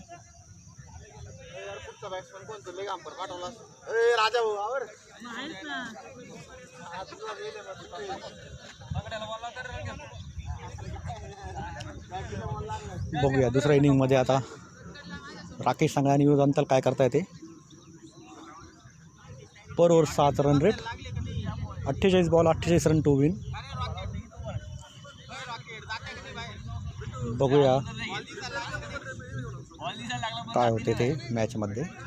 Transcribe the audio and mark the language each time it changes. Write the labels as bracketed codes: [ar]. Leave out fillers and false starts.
[mr] पुढचा बॅट्समन कोणतं leg umpire पाठवला राजा भाऊ आवर बघूया दुसऱ्या इनिंगमध्ये आता राकेश सांगळे आणि विनोद तांताल काय करता येते. [en] Per over 7 run rate, 48 ball 48 run to win. [mr] बघूया काय होते ते मॅचमध्ये.